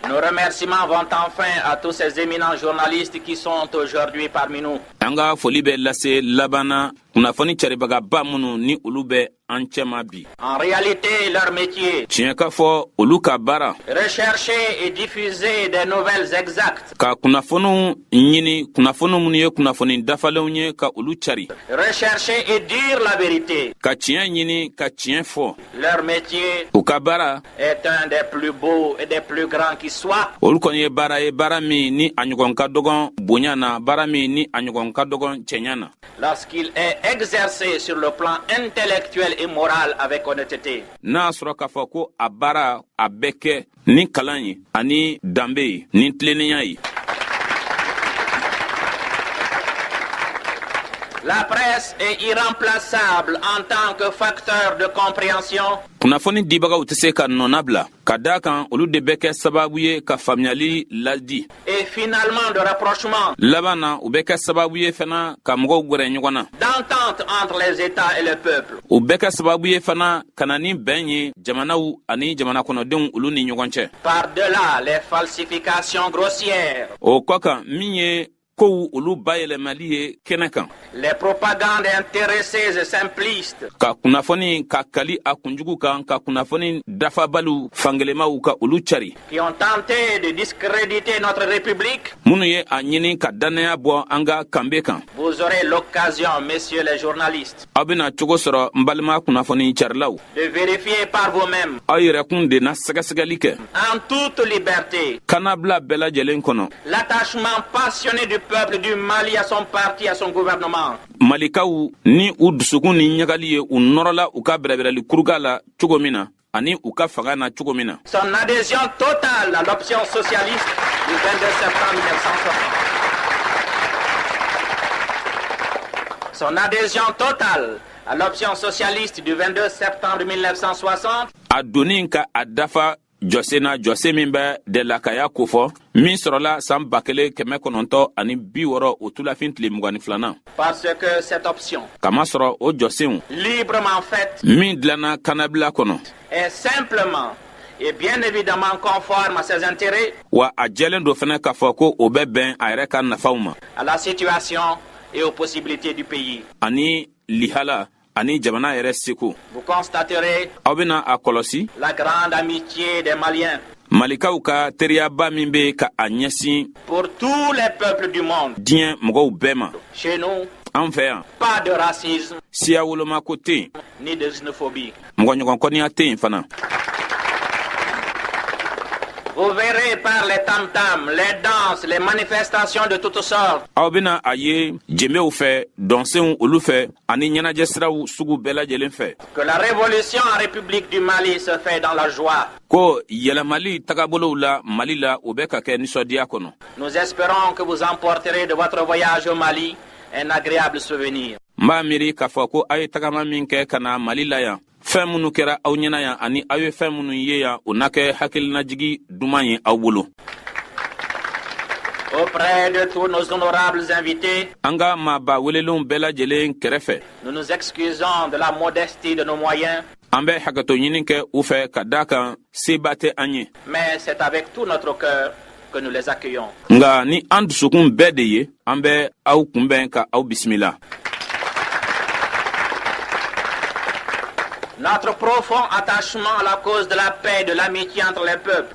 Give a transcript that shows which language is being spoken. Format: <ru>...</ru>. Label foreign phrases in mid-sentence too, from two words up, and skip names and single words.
<fr>Nos remerciements vont enfin à tous ces éminents journalistes qui sont aujourd'hui parmi nous.</fr> <bm>Anga foli be lase labana kunafoni caribaga ba munu ni olu bɛ an cɛma bi.</bm> <fr>En réalité, leur métier,</fr> <bm>Tiɲɛ ka fɔ olu ka baara</bm> <fr>rechercher et diffuser des nouvelles exactes,</fr> <bm>ka kunnafoniw ɲini kunnafoni minnu ye kunnafoni dafalenw ye ka olu cari</bm> <fr>rechercher et dire la vérité.</fr> <bm>ka tiɲɛ ɲini ka tiɲɛ fɔ.</bm> <fr>Leur métier</fr> <bm>U ka baara</bm> <fr>est un des plus beaux et des plus grands qui soit.</fr> <bm>olu kɔni ye baara min ni a ɲɔgɔn ka dɔgɔn bonya na baara min ni a ɲɔgɔn ka dɔgɔn cɛɲa na.</bm> <fr>Lorsqu'il est exercé sur le plan intellectuel et moral avec honnêteté.</fr> <bm>N'a sɔrɔ k'a fɔ ko a baara a bɛ kɛ ni kalan ye ani danbe ye ni tilennenya ye.</bm> <fr>La presse est irremplaçable en tant que facteur de compréhension.</fr> <bm>Kunnafoni dibagaw tɛ se ka nɔna bila ka daa kan olu de bɛ kɛ sababu ye ka faamuyali ladi.</bm> <fr>Et finalement de rapprochement.</fr> <bm>Laban na u bɛ kɛ sababu ye fana ka mɔgɔw gwɛrɛ ɲɔgɔn na.</bm> <fr>D'entente entre les États et le peuple.</fr> <bm>U bɛ kɛ sababu ye fana ka na ni bɛn ye jamanaw ani jamana kɔnɔdenw olu ni ɲɔgɔn cɛ.</bm> <fr>Par-delà les falsifications grossières.</fr> <bm>O kɔ kan min ye kow olu bayɛlɛmali ye kɛnɛ kan.</bm> <fr>Les propagandes intéressées et simplistes.</fr> <bm>Ka kunnafoni ka kali a kunjugu kan ka kunnafoni dafabaliw fangelemaw ka olu cari.</bm> <fr>Qui ont tenté de discréditer notre République.</fr> <bm>Minnu ye a ɲini ka dannaya bɔ an ka kanbe kan.</bm> <fr>Vous aurez l'occasion, messieurs les journalistes,</fr> <bm>Aw bena cogo sɔrɔ n balima kunnafoni carilaw.</bm> <fr>de vérifier par vous-même,</fr> <bm>Aw yɛrɛkun de na sɛgɛsɛgɛli kɛ.</bm> <fr>en toute liberté,</fr> <bm>Kanabila bɛɛ lajɛlen kɔnɔ.</bm> <fr>l'attachement passionné du peuple du Mali à son parti, à son gouvernement.</fr> <bm>Malikaw ni u dusukun ni ɲagali ye u nɔrɔla u ka bɛrɛbɛrɛli kuruga la cogo min na ani u ka fanga na cogo min na.</bm> <fr>Son adhésion totale à l'option socialiste du 22 septembre 1960. Son adhésion totale à l'option socialiste du 22 septembre 1960.</fr> <bm>A donni ka a dafa jɔse na jɔse min bɛ dɛlakaya kofɔ min sɔrɔla san 1960 o tulafin tile 22nan.</bm> <fr>Parce que cette option,</fr> <bm>Kamasɔrɔ o jɔsenw</bm> <fr>librement faite,</fr> <bm>min dilanna kanabila kɔnɔ</bm> <fr>est simplement et bien évidemment conforme à ses intérêts,</fr> <bm>wa a jɛlen do fɛnɛ k'a fɔ ko o bɛ bɛn a yɛrɛ ka nafaw ma</bm> <fr>à la situation et aux possibilités du pays.</fr> <bm>ani lihala ani jamana yɛrɛ seko.</bm> <fr>Vous constaterez</fr> <bm>Aw bena a kɔlɔsi</bm> <fr>la grande amitié des Maliens</fr> <bm>malikaw ka teriyaba min be ka a ɲɛsin</bm> <fr>pour tous les peuples du monde.</fr> <bm>diɲɛ mɔgɔw bɛɛ ma.</bm> <fr>Chez nous,</fr> <bm>An fɛ yan</bm> <fr>pas de racisme</fr> <bm>siya wolomako tɛ yen</bm> <fr>ni de xénophobie.</fr> <bm>mɔgɔ ɲɔgɔnkɔniya tɛ yen fana.</bm> <fr>Vous verrez par les tam-tams, les danses, les manifestations de toutes sortes,</fr> <bm>Aw bena a ye jenbew fɛ dɔnsenw olu fɛ ani ɲɛnajɛ siraw sugu bɛɛ lajɛlen fɛ</bm> <fr>que la révolution en République du Mali se fait dans la joie.</fr> <bm>ko yɛlɛmali tagabolow la mali la o bɛ ka kɛ nisɔndiya kɔnɔ.</bm> <fr>Nous espérons que vous emporterez de votre voyage au Mali un agréable souvenir.</fr> <bm>N b'a miiri k'a fɔ ko aw ye tagama min kɛ ka na mali la yan fɛn minnu kɛra aw ɲɛna yan ani aw ye fɛn minnu ye yan o na kɛ hakilinajigi duman ye aw bolo.</bm> <fr>Auprès de tous nos honorables invités,</fr> <bm>An ka maaba welelenw bɛɛ lajɛlen kɛrɛfɛ</bm> <fr>nous nous excusons de la modestie de nos moyens,</fr> <bm>an bɛ hakɛto ɲini kɛ u fɛ ka daa kan seba tɛ an ye.</bm> <fr>mais c'est avec tout notre cœur que nous les accueillons.</fr> <bm>Nga ni an dusukun bɛɛ de ye an bɛ aw kunbɛn ka aw bisimila.</bm> <fr>Notre profond attachement à la cause de la paix et de l'amitié entre les peuples</fr>